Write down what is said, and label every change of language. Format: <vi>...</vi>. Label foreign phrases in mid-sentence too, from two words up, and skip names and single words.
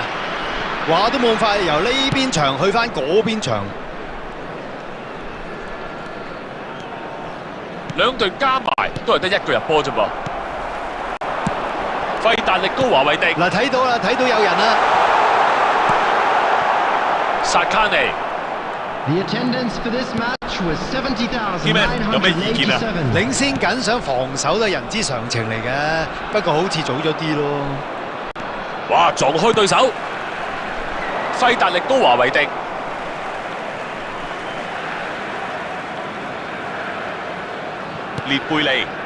<yue>話都冇咁快，由呢邊場去翻嗰邊場。兩隊加埋都係得一個入波啫噃。費達力高華維迪，嗱，睇到啦，睇到有人啦。薩卡尼。</yue> <en>The attendance for this match was 70,987.</en> <yue>有咩意見啊？領先緊，想防守都係人之常情嚟嘅，不過好似早咗啲咯。哇！撞開對手，費達力高華維迪，列貝利、</yue>